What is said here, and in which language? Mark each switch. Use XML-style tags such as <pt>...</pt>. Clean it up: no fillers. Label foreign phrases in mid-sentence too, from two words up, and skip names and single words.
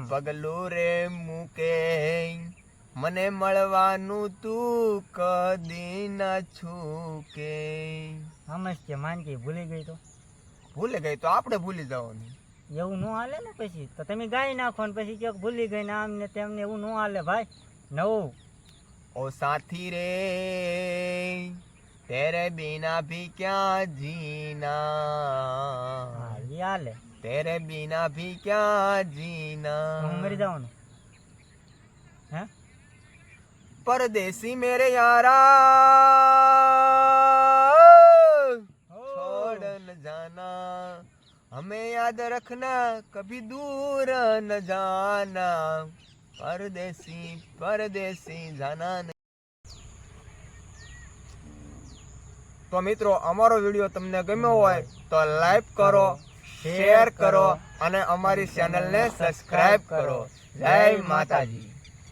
<gu>પગલું રે મૂકે, મને મળવાનું તું કદી ના છૂકે. સમજ કે માનકી ભૂલી ગઈ તો ભૂલી ગઈ તો આપણે ભૂલી જવાનું. એવું ન હાલે ને પછી તો તમે ગાઈ નાખો ને પછી ક્યાંક ભૂલી ગઈ ને આમ ને તેમને, એવું ન હાલે ભાઈ. નવું.</gu> <hi>ओ साथी रे तेरे बिना भी क्या जीना, ये हाले तेरे बिना भी क्या जीना.</hi> <gu>હું મરી જાઉં ને હે</gu> <hi>परदेसी मेरे यारा छोड़ न जाना, हमें याद रखना कभी दूर न जाना. परदेसी परदेसी जाना नहीं.</hi> <gu>તો મિત્રો અમારો વિડીયો તમને ગમ્યો હોય તો લાઈક કરો, શેર કરો અને અમારી ચેનલને સબસ્ક્રાઇબ કરો. જય માતાજી.</gu>